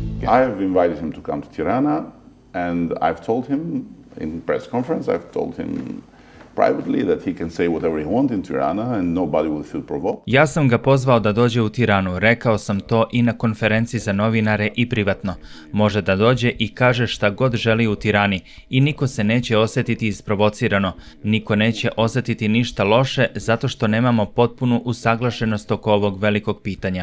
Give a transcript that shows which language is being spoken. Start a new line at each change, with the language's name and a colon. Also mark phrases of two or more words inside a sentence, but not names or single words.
English: I've invited him to come to Tirana, and I've told him in press conference, I've told him privately that he can say whatever he wants in Tirana and nobody will feel provoked.
Bosnian: Ja sam ga pozvao da dođe u Tiranu, rekao sam to i na konferenciji za novinare i privatno. Može da dođe i kaže šta god želi u Tirani i niko se neće osjetiti isprovocirano, niko neće osjetiti ništa loše zato što nemamo potpunu usaglašenost oko ovog velikog pitanja.